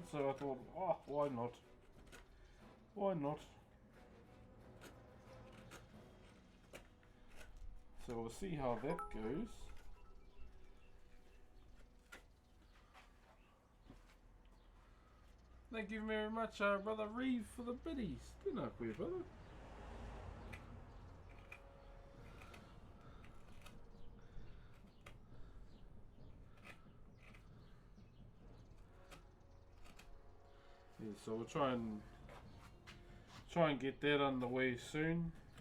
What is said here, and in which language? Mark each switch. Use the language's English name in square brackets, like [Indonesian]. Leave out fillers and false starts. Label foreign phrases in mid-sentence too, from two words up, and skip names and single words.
[English] So I thought, oh, why not? Why not? So we'll see how that goes. Thank you very much, Brother Reeve, for the biddies. [Māori] Tēnā koe, [English] brother. Yeah, so we'll try and get that underway soon.